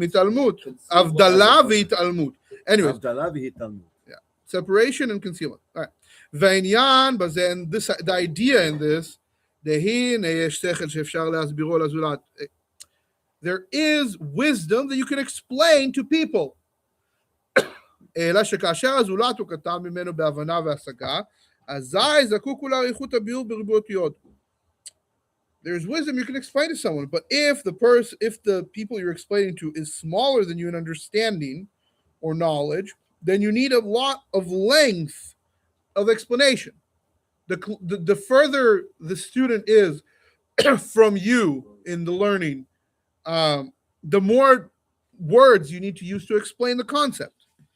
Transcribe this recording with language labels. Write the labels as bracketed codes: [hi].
[he] מתעלמות. הבדלה והתעלמות. [en] Anyways, [he] Havdalah v'hitalmut. [en] separation and concealment. All right. V'inyan, but then the idea in this, there is wisdom that you can explain to people. [he] אלא שכאשר הזולת הוא קטן ממנו בהבנה והשגה, אזי זקוק הוא לאריכות הביאור בריבוי אותיות. [en] There's wisdom you can explain to someone, but if the people you're explaining to is smaller than you in understanding or knowledge, then you need a lot of length of explanation. The further the student is from you in the learning, the more words you need to use to explain the concept.